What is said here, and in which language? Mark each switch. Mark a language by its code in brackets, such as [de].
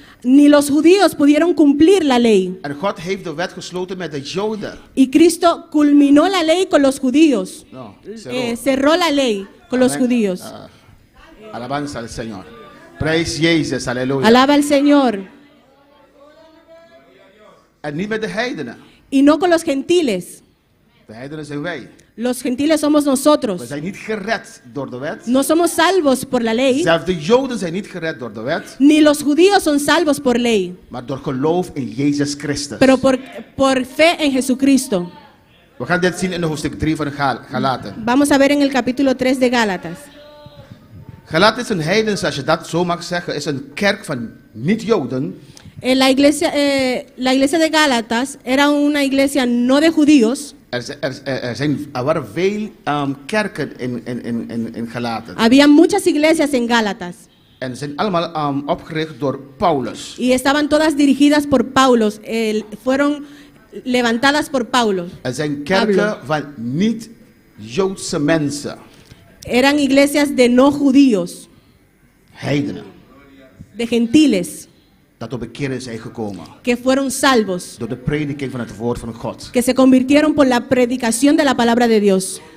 [es] Ni los judíos pudieron cumplir la ley. [nl] En God heeft de wet gesloten met de Joden. [es] Y Cristo culminó la ley con los judíos. No, Cerró la ley con los Amén. judíos. Alabanza al Señor. [nl] Prijs Jezus, halleluja. [es] Alaba al Señor. [nl] En niet met de heidenen. [es] Y no con los gentiles. [nl] De heidenen zijn wij. [es] Los gentiles somos [nl] We [es] nosotros. [nl] zijn niet gered door de wet. [es] No somos salvos por la ley, [nl] Zelfs de Joden zijn niet gered door de wet. [es] ni los judíos son salvos por ley, [nl] Maar door geloof in Jezus Christus. [es] pero por fe en Jesucristo. [nl] We gaan dit zien in de hoofdstuk 3 van Galaten. [es] Vamos a ver en el capítulo 3 de Gálatas. [nl] Galaten is een heidens, als je dat zo mag zeggen, is een kerk van niet-Joden. [es] La iglesia de Gálatas era una iglesia no de judíos. [nl] Er waren veel kerken in Galaten. [es] Había muchas iglesias en Gálatas [nl] En ze zijn allemaal opgericht door Paulus. [es] y estaban todas dirigidas por Paulo. Fueron levantadas por Paulo. [nl] Er zijn kerken van Joodse mensen, [es] Eran iglesias de no judíos, [nl] heidenen, [es] de gentiles, [nl] dat op bekering zijn gekomen [es] que fueron salvos, [nl] door de prediking van het woord van God. [es] que se convirtieron por la predicación de la palabra de Dios.